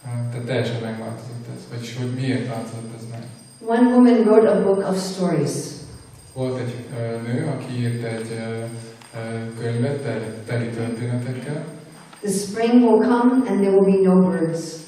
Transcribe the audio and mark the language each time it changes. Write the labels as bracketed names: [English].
[Hungarian] Tehát teljesen megváltozott ez. Vagyis, hogy miért változott ez meg? [English] One woman wrote a book of stories. [Hungarian] Volt egy nő, aki írt egy könyvet teli történetekkel. [English] The spring will come and there will be no birds.